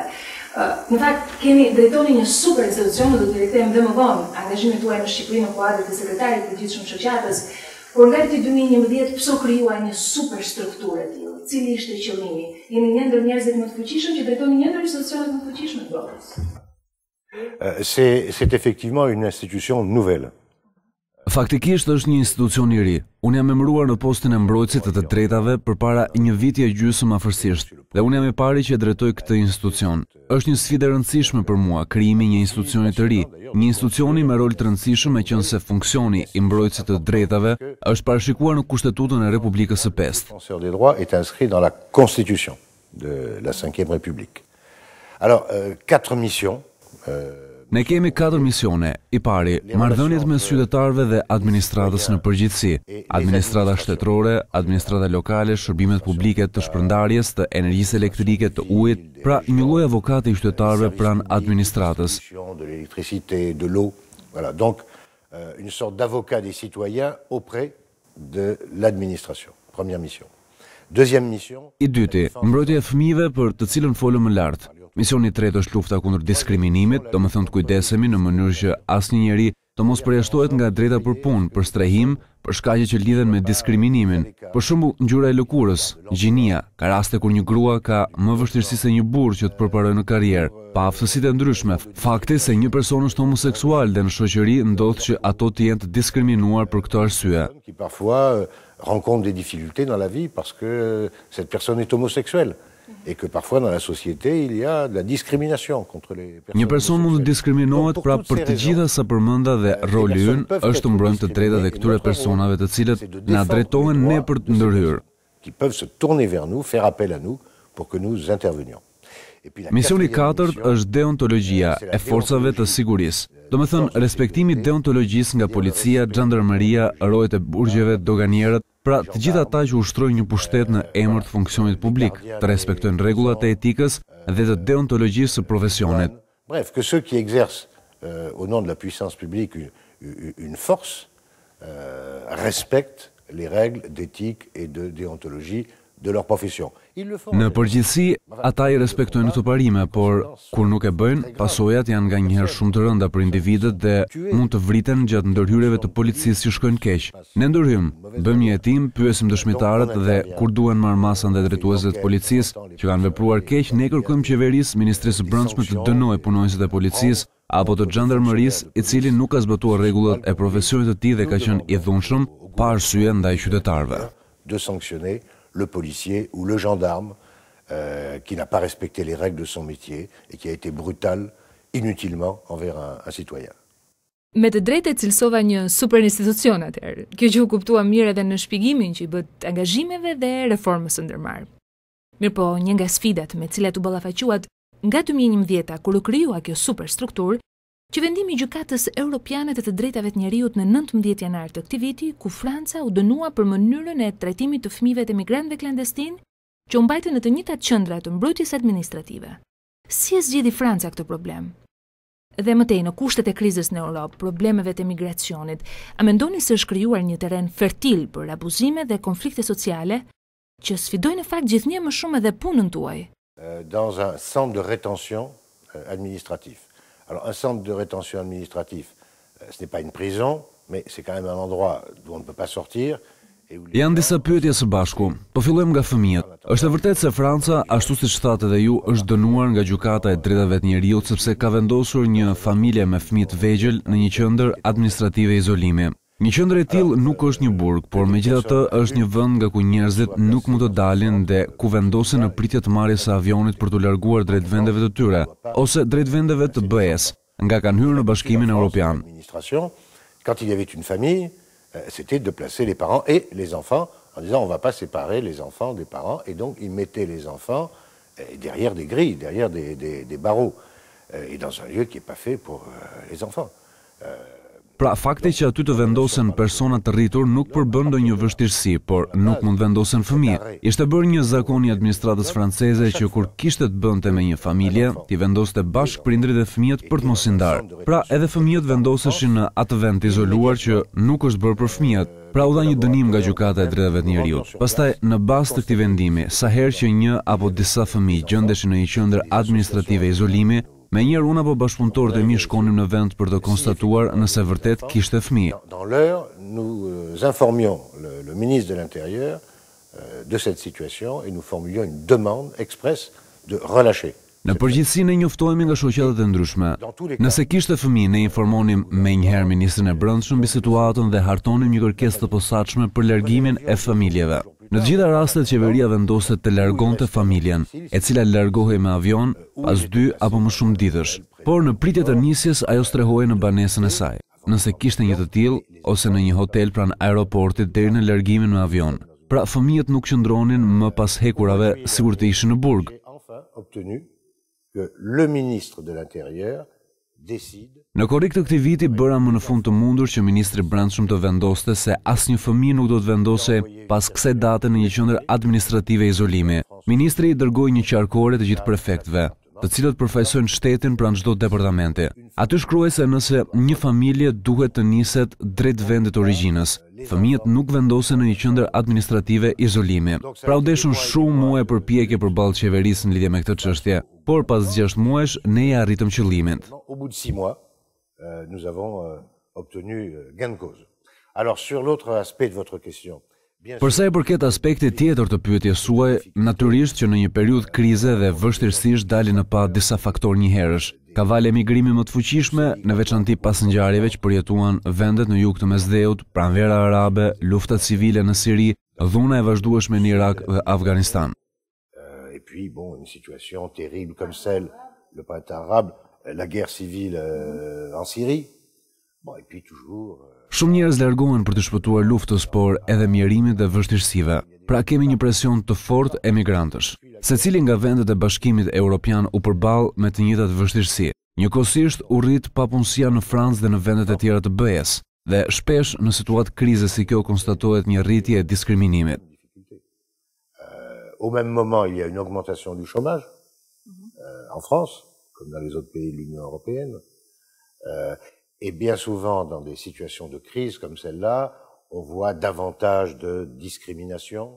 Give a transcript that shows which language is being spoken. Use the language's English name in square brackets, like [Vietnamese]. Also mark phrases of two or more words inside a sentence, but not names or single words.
[Albanian] Në fakt, drejtoni një super institucion, do të rikthejmë dhe më vonë angazhimet tuaja në Shqipëri në kuadër të sekretarit të përgjithshëm shoqatës, por nga viti 2011 pse u krijuar një super strukturë e tillë? Cili ishte qëllimi? Jeni një ndër njerëzit më të fuqishëm që drejtoni një ndër institucionet më të fuqishme të botës. [French] C'est effectivement une institution nouvelle. [Albanian] Faktikisht është një institucion i ri. Unë jam emëruar në postin e mbrojtësit të drejtave përpara një viti e gjysmë afërsisht, dhe unë jam i pari që e drejtoj këtë institucion. Është një sfidë e rëndësishme për mua, krijimi një institucioni të ri, një institucioni me rol të rëndësishëm, e qenë se funksioni i mbrojtësit të drejtave është parashikuar në Kushtetutën e Republikës së Pestë. [French] Le défenseur des droits est inscrit dans la Constitution de la Cinquième République. Alors, 4 missions. [Albanian] Ne kemi 4 misione. I pari, marrëdhëniet mes qytetarëve dhe administratës në përgjithësi, administrata shtetërore, administrata lokale, shërbimet publike të shpërndarjes, të energjisë elektrike, të ujit, pra një lloj avokati i qytetarëve pranë administratës. [French] De l'électricité, de l'eau. Voilà, donc une sorte d'avocat des citoyens auprès de l'administration. Première mission. Deuxième mission. [Albanian] I dyti, mbrojtja e fëmijëve për të cilën folëm më lart. Misioni i tretë është lufta kundër diskriminimit, domethënë të kujdesemi në mënyrë që asnjë njeri të mos përjashtohet nga drejta për punë, për strehim, për shkaqe që lidhen me diskriminimin. Për shembull, ngjyra e lëkurës, gjinia, ka raste kur një grua ka më vështirësi se një burr që të përparojë në karrierë, pa aftësitë e ndryshme. Fakti se një person është homoseksual dhe në shoqëri ndodh që ato të jenë të diskriminuar për këtë arsye. [French] Parfois rencontre des difficultés dans la vie parce que cette personne est homosexuelle. et que parfois dans la société il y a de la discrimination contre les personnes. [Albanian] Një person mund të diskriminohet pra për të gjitha sa përmenda dhe roli ynë është të mbrojmë të drejtat e këtyre personave të cilët na drejtohen ne për të ndërhyrë. [French] Qui peuvent se tourner vers nous, faire appel à nous pour que nous intervenions. [Albanian] Misioni 4 është deontologjia e forcave të sigurisë. Domethënë respektimi i deontologjisë nga policia, xhandarmeria, rojet e burgjeve, doganierët, pra të gjithë ata që ushtrojnë një pushtet në emër të funksionit publik, të respektojnë rregullat e etikës dhe të deontologjisë së profesionit. [French] Bref, que ceux qui exercent au nom de la puissance publique une force respectent les règles d'éthique et de déontologie de leur profession. [Albanian] Në përgjithësi, ata I respektojnë këto parime, por kur nuk e bëjnë, pasojat janë nganjëherë shumë të rënda për individët dhe mund të vriten gjatë ndërhyrjeve të policisë që shkojnë keq. Ne ndërhyjm, bëjmë një hetim, pyesim dëshmitarët dhe kur duhen marrëmasën dhe drejtuesët e policisë që kanë vepruar keq, ne kërkojmë qeverisë, Ministrisë së Brendshme të dënojë punonjësit e policisë apo të xhandarmerisë I cili nuk ka zbatuar rregullat e profesionit të tij dhe ka qenë I dhunshëm pa arsye ndaj qytetarëve. [French] De sanctionner le policier ou le gendarme qui n'a pas respecté les règles de son métier et qui a été brutal inutilement envers un citoyen. [Albanian] Me të drejtë cilësova një super institucion atëherë. Kjo që u kuptua mirë edhe në shpjegimin që I bët angazhimeve dhe reformës së ndërmarrë. Mirëpo, një nga sfidat me cilat u ballafaquat nga 2011 kur u krijua kjo superstrukturë, që vendimi I gjykatës europiane të drejtave të njeriut në 19 janar të këtij viti, ku Franca u dënua për mënyrën e trajtimit të fëmijëve të emigrantëve klandestin, që u mbajtën në të njëjtat qendra të mbrojtjes administrative. Si e zgjidhi Franca këtë problem? Dhe mëtej në kushtet e krizës në Europë, problemeve të emigracionit, a mendoni se është krijuar një terren fertil për abuzime dhe konflikte sociale që sfidojnë në fakt gjithnjë më shumë edhe punën tuaj? [French] Dans un centre de rétention administratif. Alors, un centre de rétention administratif, ce n'est pas une prison, mais c'est quand même un endroit d'où on ne peut pas sortir. [Albanian] Janë disa pyetje së bashku. Po fillojmë nga fëmijët. Është e vërtetë se Franca, ashtu siç thatë edhe ju, është dënuar nga gjykata e drejtave të njerëzit sepse ka vendosur një familje me fëmijë të vegjël në një qendër administrative izolimi. Një qendër e tillë nuk është një burg, por megjithatë është një vend nga ku njerëzit nuk mund të dalin dhe ku vendosen në pritje të marrjes së avionit për t'u larguar drejt vendeve të tyre ose drejt vendeve të BE-s, nga kanë hyrë në Bashkimin Evropian. [French] Quand il y avait une famille, c'était de placer les parents et les enfants en disant on ne va pas séparer les enfants des parents et donc ils mettaient les enfants derrière des grilles, derrière des barreaux et dans un lieu qui n'est pas fait pour les enfants. [Albanian] Pra fakti që aty të vendosen persona të rritur nuk përbën ndonjë vështirësi, por nuk mund vendosen fëmijë. Ishte bërë një zakon I administratës franceze që kur kishte të bënte me një familje, t'i vendoste bashkë prindrit dhe fëmijët për të mos I ndarë. Pra edhe fëmijët vendoseshin në atë vend të izoluar që nuk është bërë për fëmijët. Pra u dha një dënim nga gjykata e drejtave të njerëzit. Pastaj në bazë të këtij vendimi, sa herë që një apo disa fëmijë gjendeshin në një qendër administrative izolimi, me njerë unë apo bashkëpunëtorët e mi shkonim në vend për të konstatuar nëse vërtet kishte fëmijë. [French] Dans l'heure, nous informions le ministre de l'Intérieur de cette situation et nous formulions une demande expresse de relâcher. [Albanian] Në përgjithësi ne njoftohemi nga shoqatat e ndryshme. Nëse kishte fëmijë, ne informonim menjëherë ministrin e Brendshëm mbi situatën dhe hartonim një kërkesë të posaçme për largimin e familjeve. Në të gjitha rastet qeveria vendoste të largonte familjen, e cila largohej me avion pas 2 apo më shumë ditësh. Por në pritje të nisjes ajo strehoi në banesën e saj. Nëse kishte një të tillë ose në një hotel pranë aeroportit deri në largimin me avion. Pra fëmijët nuk qëndronin më pas hekurave sikur të ishin në burg. [French] Que le ministre de l'Intérieur décide. [Albanian] Në korrik të këtij viti bëra më në fund të mundur që ministri I Brendshëm të vendoste se asnjë fëmijë nuk do të vendosej pas kësaj date në një qendër administrative izolimi. Ministri I dërgoi një qarkore të gjithë prefektëve, të cilët përfaqësojnë shtetin pranë çdo departamenti. Aty shkruaj se nëse një familje duhet të niset drejt vendit origjinës, fëmijët nuk vendosen në një qendër administrative izolimi. Pra u deshun shumë muaj përpjekje përballë qeverisë në lidhje me këtë çështje, por pas 6 muajsh ne ja arritëm qëllimin. [French] Au bout de 6 mois, nous avons obtenu gain de cause. Alors sur l'autre aspect de votre question, [Albanian] për sa I përket aspektit tjetër të pyetjes suaj, natyrisht që në një periudhë krize dhe vështirësish dalin në pa disa faktorë njëherësh. Ka valë emigrimi më të fuqishme, në veçanti pas ngjarjeve që përjetuan vendet në jug të Mesdheut, pranvera arabe, luftat civile në Siri, dhuna e vazhdueshme në Irak dhe Afganistan. [French] Et puis puis, bon, une situation terrible comme celle, le printemps arabe, la guerre civile en Syrie. Bon, et puis toujours... [Albanian] Shumë njerëz largohen për të shpëtuar luftës, por edhe mjerimit dhe vështirësive. Pra kemi një presion të fortë emigrantësh. Secili nga vendet e Bashkimit Evropian u përball me të njëjtat vështirësi. Njëkohësisht u rrit papunësia në Francë dhe në vendet e tjera të BE-s, dhe shpesh në situatë krize si kjo konstatohet një rritje e diskriminimit. [French] Au même moment, il y a une augmentation du chômage en France, comme dans les autres pays de l'Union européenne. Et bien souvent, dans des situations de crise comme celle-là, on voit davantage de discrimination.